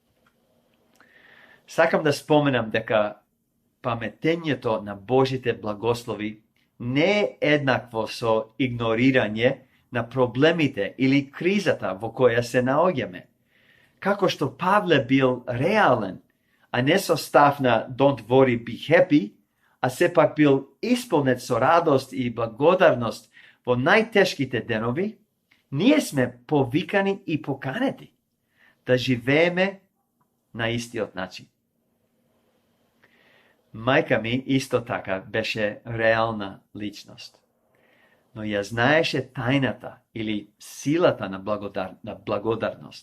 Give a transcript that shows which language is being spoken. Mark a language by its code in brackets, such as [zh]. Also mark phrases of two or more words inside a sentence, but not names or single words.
[mk] Сакам да споменам дека паметењето на Божите благослови не е еднакво со игнорирање на проблемите или кризата во која се наоѓаме. Како што Павле бил реален, а не со став на [en] don't worry, be happy, [mk] а сепак бил исполнет со радост и благодарност во најтешките денови, ние сме повикани и поканети да живееме на истиот начин. Мајка ми исто така беше реална личност, но ја знаеше тајната или силата на благодарност.